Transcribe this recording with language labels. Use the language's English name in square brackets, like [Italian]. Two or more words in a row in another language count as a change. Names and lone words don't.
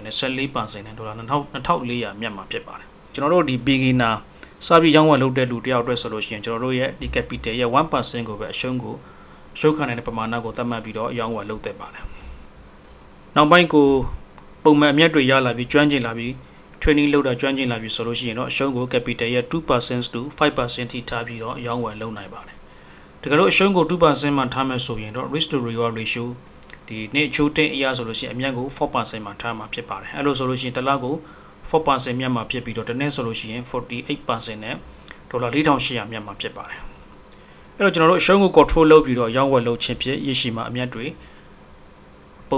[Burmese] 14% နဲ့ဒေါ်လာ2400မြတ်မှာဖြစ်ပါတယ်ကျွန်တော်တို့ဒီ beginner စပြီးရောင်းဝယ်လုပ်တဲ့လူတယောက်အတွက်ဆိုလို့ရှိရင်ကျွန်တော်တို့ရဲ့ဒီ capital ရဲ့ 1% ကိုပဲအရှုံးခံနိုင်တဲ့ပမာဏကိုသတ်မှတ်ပြီးတော့ရောင်းဝယ်လုပ်သင့်ပါတယ်နောက်ပိုင်းကိုပုံမှန်အမြတ်တွေရလာပြီးကျွမ်းကျင်လာပြီး training လုပ်တာကျွမ်းကျင်လာပြီးဆိုလို့ရှိရင်တော့အ ရှုံးကို capital ရဲ့ 2% to 5% ထိထားပြီးတော့ရောင်းဝယ်လုပ်နိုင်ပါတယ်တကယ်လို့အရှုံးကို 2% မှထားမယ်ဆိုရင်တော့ [English] risk to reward ratio [Burmese] ဒီနေ့ချိုးတဲ့အရာဆိုလို့ရှိရင်အမြတ်ကို 4% မှထားမှာဖြစ်ပါတယ်အဲ့လိုဆိုလို့ရှိရင်တစ်လကို 4% မြတ်မှာဖြစ်ပြီးတော့တစ်နေ့ဆိုလို့ရှိရင် 48% နဲ့ဒေါ်လာ4800မြတ်မှာဖြစ်ပါတယ်အဲ့တော့ကျွန်တော်တို့အရှုံးကို control လုပ်ပြီးတော့ရောင်းဝယ်လုပ်ခြင်းဖြစ်ရရှိမှာအမြတ်တွေပုံ